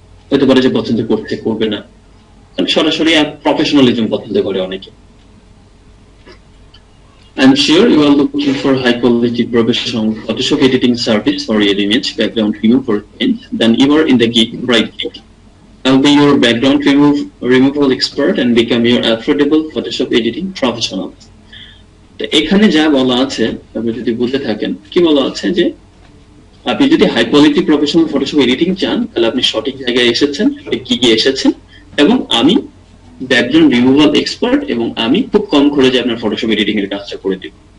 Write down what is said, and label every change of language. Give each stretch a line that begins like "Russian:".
Bangla: হতে পারে যে পছন্দ করতে করবে না, সরাসরি প্রফেশনালিজম পছন্দ করে অনেকে।
English: I'm sure you are looking for high quality professional Photoshop editing service for your image background removal, then you are in the right gig. I'll be your background removal expert and become your affordable Photoshop editing professional.
Bangla: তো এখানে যা বলা আছে আপনি যদি বুঝতে থাকেন, কি বলা আছে যে আপনি যদি high quality professional Photoshop editing চান, তাহলে আপনি সঠিক জায়গায় এসেছেন, সঠিক গিগে এসেছেন। এবং আমি ব্যাকগ্রাউন্ড রিমুভাল এক্সপার্ট, এবং আমি খুব কম খরচে আপনার ফটোশপ এডিটিং এর কাজটা করে দিব।